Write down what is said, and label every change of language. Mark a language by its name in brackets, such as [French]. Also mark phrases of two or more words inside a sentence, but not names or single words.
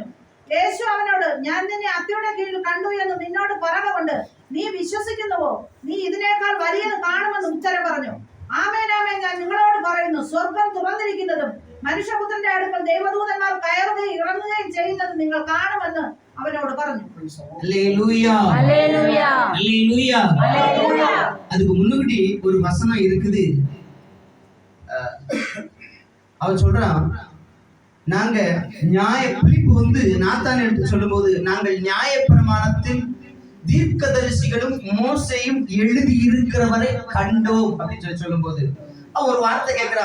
[Malayalam] യേശു അവനോട്, ഞാൻ നിന്നെ അത്തിയുടെ കീഴിൽ കണ്ടു എന്ന് നിന്നോട് പറകൊണ്ട് നീ വിശ്വസിക്കുന്നുവോ? നീ ഇതിനേക്കാൾ വലിയത് കാണുമെന്ന് ഉത്തരം പറഞ്ഞു. ആമേൻ ആമേൻ, ഞാൻ നിങ്ങളോട് പറയുന്നു, സ്വർഗം തുറന്നിരിക്കുന്നതും മനുഷ്യപുത്രന്റെ അടുക്കൽ ദൈവദൂതന്മാർ കയറുകയും ഇറങ്ങുകയും ചെയ്യുന്നത് നിങ്ങൾ കാണുമെന്ന് അവനോട് പറഞ്ഞു. [Tamil] அதுக்கு முன்னாடி ஒரு வசனம் இருக்குது. அவன் சொல்றான், நாங்க பிலிப்பு வந்து நாத்தான் எடுத்து சொல்லும் போது, நாங்கள் நியாயப்பிரமாணத்தில் தீர்க்கதரிசிகளும் மோசையும் எழுதி இருக்கிறவரை கண்டோம் அப்படின்னு சொல்லும் போது அவன் ஒரு வார்த்தை கேட்கிறான்.